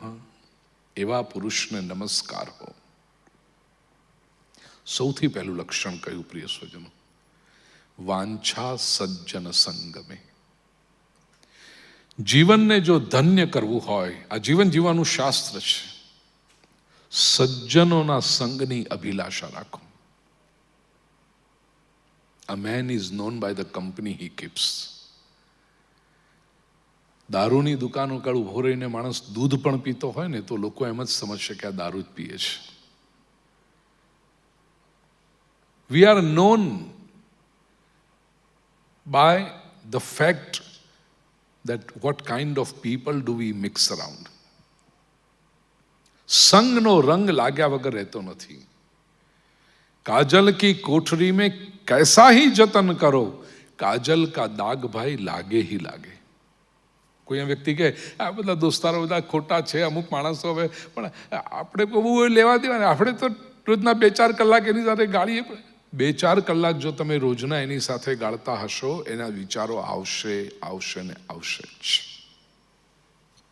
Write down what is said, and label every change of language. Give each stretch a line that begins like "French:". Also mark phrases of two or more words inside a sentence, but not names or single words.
Gujarati: એવા પુરુષને નમસ્કાર હો. સૌથી પહેલું લક્ષણ કયું પ્રિય સ્વજનો?
Sanskrit: વાંછા સજ્જન સંગમે.
Gujarati: જીવનને જો ધન્ય કરવું હોય, આ જીવન જીવવાનું શાસ્ત્ર છે, સજ્જનોના સંગની અભિલાષા રાખો.
English: A man is known by the company he keeps.
Gujarati: દારૂની દુકાન ઉપર ઉભો રહીને માણસ દૂધ પણ પીતો હોય ને તો લોકો એમ જ સમજશે કે આ દારૂ જ પીએ છે.
English: We are known by the fact that what kind of people do we mix around.
Gujarati: સંગનો રંગ લાગ્યા વગર રહેતો નથી.
Hindi: काजल की कोठरी में कैसा ही जतन करो, काजल का दाग भाई लागे ही लागे.
Gujarati: કોઈ એમ વ્યક્તિ કે આ બધા દોસ્તારો બધા ખોટા છે, અમુક માણસો હવે, પણ આપણે બહુ લેવા દેવા, આપણે તો રોજના 2-4 કલાક એની સાથે ગાળીએ. 2-4 કલાક જો તમે રોજના એની સાથે ગાળતા હશો, એના વિચારો આવશે આવશે ને આવશે જ.